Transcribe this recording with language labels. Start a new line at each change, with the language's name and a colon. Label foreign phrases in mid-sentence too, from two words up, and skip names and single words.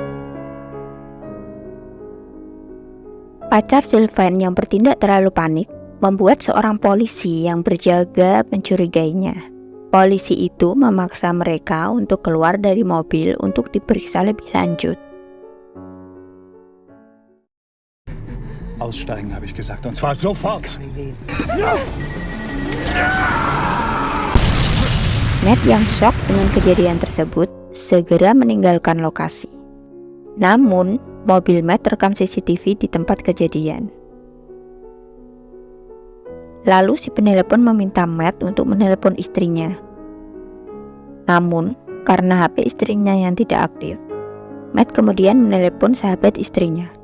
Indonesian: Pacar Sylvan yang bertindak terlalu panik membuat seorang polisi yang berjaga mencurigainya. Polisi itu memaksa mereka untuk keluar dari mobil untuk diperiksa lebih lanjut.
German: Aussteigen, habe ich gesagt, und zwar sofort.
Indonesian: Matt yang shock dengan kejadian tersebut segera meninggalkan lokasi. Namun, mobil Matt terekam CCTV di tempat kejadian. Lalu si penelepon meminta Matt untuk menelepon istrinya. Namun, karena HP istrinya yang tidak aktif, Matt kemudian menelepon sahabat istrinya.